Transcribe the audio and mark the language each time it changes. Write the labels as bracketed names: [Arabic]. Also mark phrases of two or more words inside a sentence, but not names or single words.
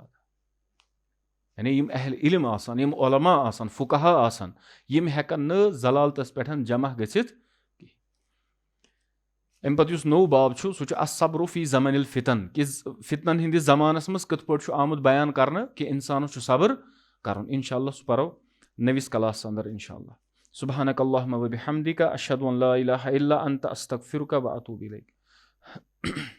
[Kashmiri] یعنی یِم اہلِ علم آسان، یِم علما آسان، فُقہا آسان، یِم ہٮ۪کن نہٕ ضلالتس پٮ۪ٹھ جمع گٔژھِتھ کینٛہہ. अमि पत्तु युस नौ बाब छु सु छु [Arabic] الصبر في زمان الفتن [Kashmiri] कि फितनन हिंदिस ज़मानस मस कित पट छु आमुद बयान करने कि इंसानस छु सब्र करन। इंशाअल्लाह सु परो नविस क्लास अंदर इंशाअल्लाह। [Arabic] سبحانك اللهم وبحمدك أشهد أن لا إله إلا أنت أستغفرك وأتوب إليك.